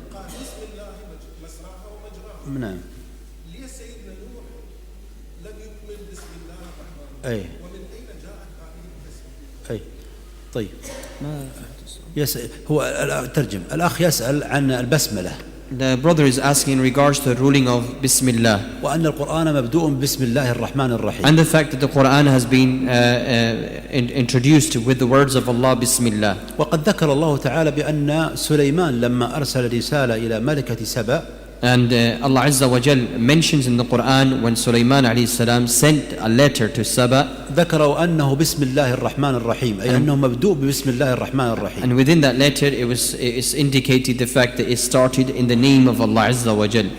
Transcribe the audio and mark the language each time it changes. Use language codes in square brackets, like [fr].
[ar] قال بسم الله مسراها ومجراها. نعم. ليه سيدنا نوح لم يكمل بسم الله الرحمن الرحيم؟ أي. ومن أين جاءت هذه القصة؟ أي. طيب. هو ترجم الأخ يسأل عن البسملة. [en] The brother is asking in regards to the ruling of Bismillah. [ar] وأن القرآن مبدوء بسم الله الرحمن الرحيم. [en] And the fact that the Quran has been introduced with the words of Allah, Bismillah. [ar] وقد ذكر الله تعالى بأن سليمان لما أرسل رسالة إلى ملكة سبأ. [en] And Allah Azza wa Jal mentions in the Quran when Sulaiman alayhi salam sent a letter to Saba. [ar] ذكروا أنه بسم الله الرحمن الرحيم أي أنه مبدوء بسم الله الرحمن الرحيم. [en] And within that letter it's indicated the fact that it started in the name of Allah Azza wa Jal.